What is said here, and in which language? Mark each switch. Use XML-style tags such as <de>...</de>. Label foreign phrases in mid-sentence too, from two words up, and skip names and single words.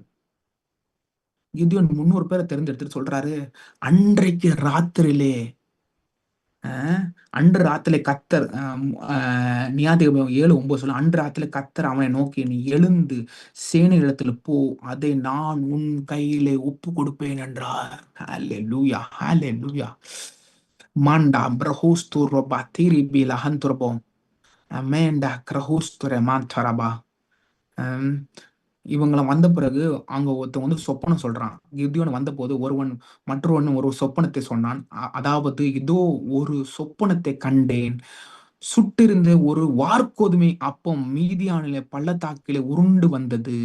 <ta>கிதியோன் 300 பேர தேர்ந்தெடுத்துட்டு சொல்றாரு, அன்றைக்கு ராத்திரியிலே அ அன்று ராத்திரிலே கர்த்தர் நியாயாதிபதிகள் 7:9 சொல்லும். அன்று ராத்திரிலே கர்த்தர் அவனை நோக்கி, "நீ எழுந்து சேனைகளிடத்தில போ. அதை நான் உன் கையிலே ஒப்புக் கொடுப்பேன்" என்றார். ஹalleluya, ஹalleluya. Manda brahosturo batiri bilahanturbo. Amenda krahusture mantaraba. அம் இவங்கள வந்த பிறகு அங்க ஒருத்தன் வந்து சொப்பனம் சொல்றான். கிதியோன் வந்தபோது மற்றொருவன் ஒரு சொப்பனத்தை சொன்னான். அதாவது இதோ ஒரு சொப்பனத்தை கண்டேன். சுட்டிருந்த ஒரு வாற்கோதுமை அப்பம் மீதியானிலே பள்ளத்தாக்கிலே உருண்டு வந்தது.</ta>